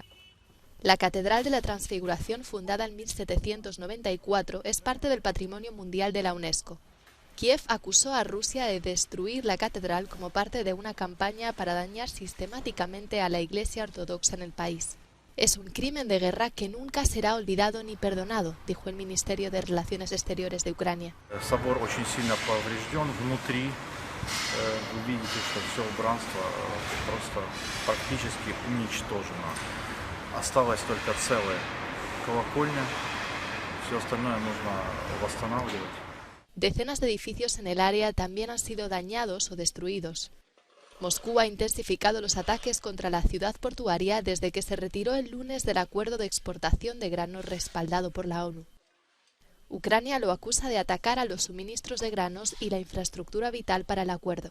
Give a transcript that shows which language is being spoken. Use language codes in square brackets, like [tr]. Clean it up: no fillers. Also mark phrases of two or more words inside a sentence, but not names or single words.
[es] La Catedral de la Transfiguración, fundada en 1794, es parte del Patrimonio Mundial de la UNESCO. Kiev acusó a Rusia de destruir la catedral como parte de una campaña para dañar sistemáticamente a la Iglesia ortodoxa en el país. Es un crimen de guerra que nunca será olvidado ni perdonado, dijo el Ministerio de Relaciones Exteriores de Ucrania. [ru] Увидите, что все убранство просто практически уничтожено. Осталась только целая колокольня, все остальное нужно восстанавливать. [es] Decenas de edificios en el área también han sido dañados o destruidos. Moscú ha intensificado los ataques contra la ciudad portuaria desde que se retiró el lunes del acuerdo de exportación de granos respaldado por la ONU. Ucrania lo acusa de atacar a los suministros de granos y la infraestructura vital para el acuerdo.